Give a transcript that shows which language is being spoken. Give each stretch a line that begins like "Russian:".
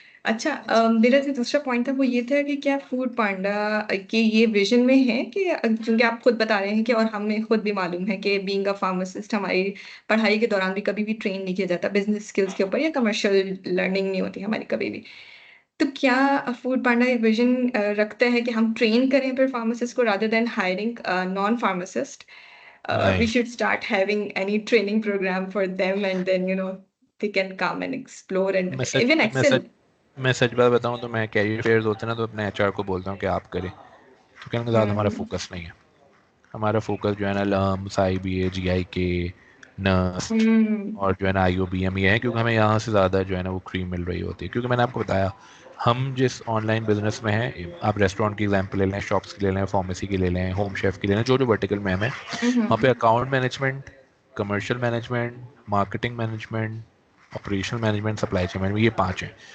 Urdu: اچھا, میرا جو دوسرا پوائنٹ تھا وہ یہ تھا کہ کیا فوڈ پانڈا کے یہ ویژن میں ہے کہ, کیونکہ آپ خود بتا رہے ہیں کہ, اور ہمیں خود بھی معلوم ہے کہ
English: being a pharmacist
Urdu: ہماری پڑھائی کے دوران بھی کبھی بھی ٹرین نہیں کیا جاتا
English: business skills
Urdu: کے اوپر, یا
English: commercial learning
Urdu: نہیں ہوتی ہماری کبھی بھی. تو کیا فوڈ پانڈا یہ ویژن رکھتا ہے کہ ہم ٹرین کریں پھر فارماسسٹ کو
English: rather than hiring non pharmacist,
Urdu: نہیں,
English: we should start having any training program for them, and then they can come and explore and even excel.
Urdu: میں سچ بات بتاؤں تو میں کیریئر فیئرز ہوتے ہیں نا تو اپنے ایچ آر کو بولتا ہوں کہ آپ کریں, تو کہنے کے زیادہ ہمارا فوکس نہیں ہے. ہمارا فوکس جو ہے نا لمس, آئی بی اے, جی آئی کے, نرسٹ اور جو ہے نا آئی او بی ایم یہ ہے, کیونکہ ہمیں یہاں سے زیادہ جو ہے نا وہ کریم مل رہی ہوتی ہے. کیونکہ میں نے آپ کو بتایا ہم جس آن لائن بزنس میں ہیں, آپ ریسٹورینٹ کی ایگزامپل لے لیں, شاپس کی لے لیں, فارمیسی کی لے لیں, ہوم شیف کی لے لیں, جو ورٹیکل میں ہمیں وہاں پہ account management, commercial management, marketing management, operational management, supply chain management, یہ 5 ہیں.